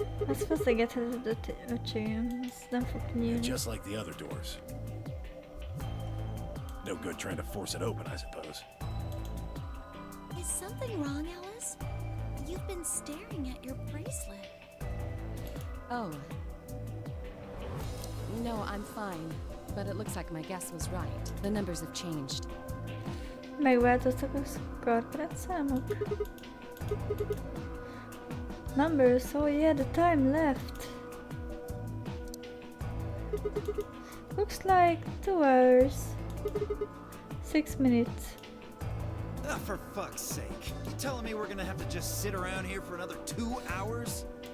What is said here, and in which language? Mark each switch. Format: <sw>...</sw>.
<hu>Azt feszegetheted öcsém, ezt nem fog nyílni.</hu> <en>Just like the other doors. No good trying to force it open, I suppose. Is something wrong, Alice? You've been staring at your bracelet. Oh. No, I'm fine. But it looks like my guess was right. The numbers have changed.</en> <hu>Megváltoztak a skarpret számok.</hu> <en>Numbers, oh yeah, the time left. Looks like 2 hours. 6 minutes. Ah, for fuck's sake. You telling me we're gonna have to just sit around here for another 2 hours?</en>